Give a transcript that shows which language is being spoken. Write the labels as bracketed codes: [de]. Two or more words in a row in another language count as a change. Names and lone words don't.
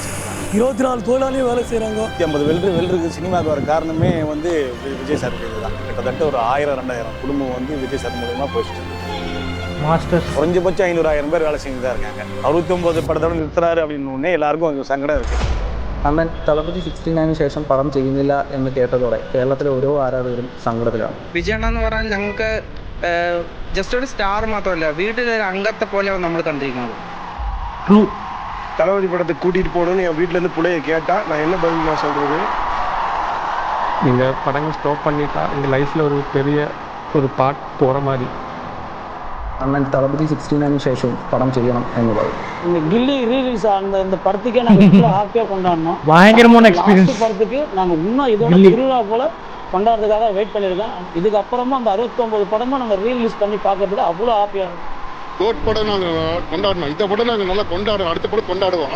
[ta] 24 தொழிலாளியும் வேலை செய்கிறாங்க. 50 வெல்டருக்கு சினிமாவுக்கு வர காரணமே வந்து விஜய் சார் தான். கிட்டத்தட்ட ஒரு 1000-2000 குடும்பம் வந்து விஜய் சார் மூலமாக போயிட்டு மாஸ்டர். குறைஞ்சபட்சம் 500-1000 பேர் வேலை செஞ்சு தான் இருக்காங்க. 69 படத்தோட நிறுத்துறாரு அப்படின்னு எல்லாருக்கும் கொஞ்சம் சங்கடம் இருக்குது. [ml] അണ്ണൻ തളപതി 69 ശേഷം പടം ചെയ്യുന്നില്ല എന്ന് കേട്ടതോടെ കേരളത്തിലെ ഓരോ ആരാധകരും സങ്കടത്തിലാണ്. വിജയണ്ണ എന്ന് പറഞ്ഞാൽ ഞങ്ങൾക്ക് ജസ്റ്റ് ഒരു സ്റ്റാർ മാത്രമല്ല, വീട്ടിലെ ഒരു അംഗത്തെ പോലെയാണ് നമ്മൾ കണ്ടിരിക്കുന്നത്. [ta] தளபதி படத்தை கூட்டிகிட்டு போகணும்னு என் வீட்டிலேருந்து பிள்ளைய கேட்டால் நான் என்ன பதில் நான் சொல்கிறது? நீங்கள் படங்கள் ஸ்டாப் பண்ணிட்டா எங்கள் லைஃப்பில் ஒரு பெரிய ஒரு பார்ட் போகிற மாதிரி. [ml] അണ്ണൻ തളപതി 69 ശേഷം [ta] படம் செய்யணும் [ml] എന്ന് പറയും. [ta] இந்த கில்லி ரீலீஸ் ஆன இந்த படத்துக்கே நாங்கள் ஹாப்பியாக கொண்டாடணும். பயங்கரமான எக்ஸ்பீரியன்ஸ். படத்துக்கு நாங்கள் இன்னும் இதோட திருவிழா போல கொண்டாடுறதுக்காக வெயிட் பண்ணியிருக்கோம். இதுக்கப்புறமா அந்த 69 படமும் நாங்கள் ரீலீஸ் பண்ணி பார்க்கறதுக்கு அவ்வளோ ஹாப்பியாக இருக்கும். கோட் படம் நாங்கள் கொண்டாடணும், இந்த படம் நாங்கள் நல்லா கொண்டாடுவோம், அடுத்த படம் கொண்டாடுவோம்.